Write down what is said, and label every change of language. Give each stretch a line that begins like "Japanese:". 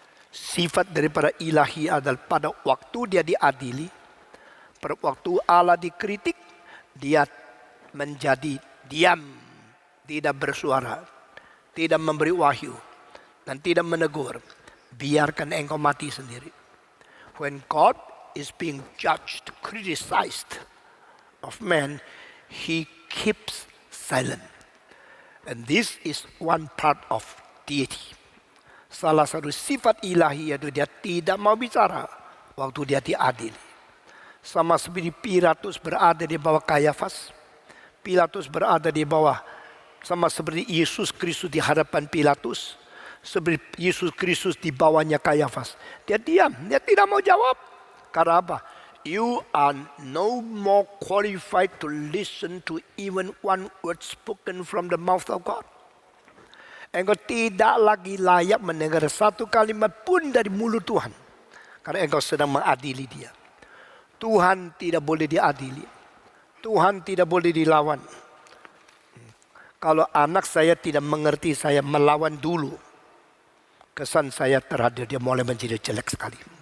Indonesian: Sifat daripada ilahi adalah pada waktu dia diadili, pada waktu Allah dikritik, dia menjadi diam, tidak bersuara, tidak memberi wahyu, dan tidak menegur. Biarkan engkau mati sendiri.
English: When God is being judged, criticized, of man, he keeps silent. And this is one part of deity.
Indonesian: Salah satu sifat ilahi yaitu dia tidak mau bicara waktu dia diadili. Sama seperti Pilatus berada di bawah Kayafas. Pilatus berada di bawah, sama seperti Yesus Kristus di hadapan Pilatus. Seperti Yesus Kristus di bawahnya Kayafas. Dia diam, dia tidak mau jawab. Karena apa?
English: You are no more qualified to listen to even one word spoken from the mouth of God.
Indonesian: Engkau tidak lagi layak mendengar satu kalimat pun dari mulut Tuhan. Karena engkau sedang mengadili dia. Tuhan tidak boleh diadili. Tuhan tidak boleh dilawan. Kalau anak saya tidak mengerti, saya melawan dulu. Kesan saya terhadap dia mulai menjadi jelek sekali.